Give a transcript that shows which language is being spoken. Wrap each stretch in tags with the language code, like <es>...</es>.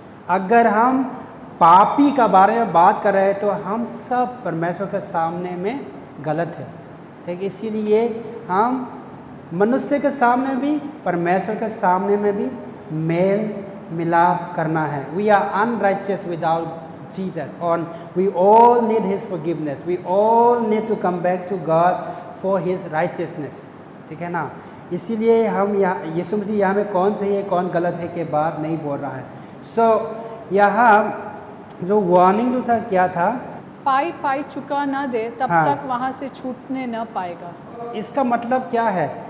<hi>अगर हम पापी का बारे में बात कर रहे हैं तो हम सब परमेश्वर के सामने में गलत है। ठीक, इसीलिए हम मनुष्य के सामने भी परमेश्वर के सामने में भी मेल मिलाप करना है।</hi> <en>We are unrighteous विदाउट Jesus, and we all need His forgiveness. We all need to come back to God for His righteousness.</en> <hi>ठीक है ना? इसीलिए हम यहाँ यीशु मसीह यहाँ में कौन सही है कौन गलत है के बात नहीं बोल रहा है। सो यहाँ जो वार्निंग जो था क्या था, पाई पाई चुका न दे तब तक वहाँ से छूटने न पाएगा। इसका मतलब क्या है?</hi>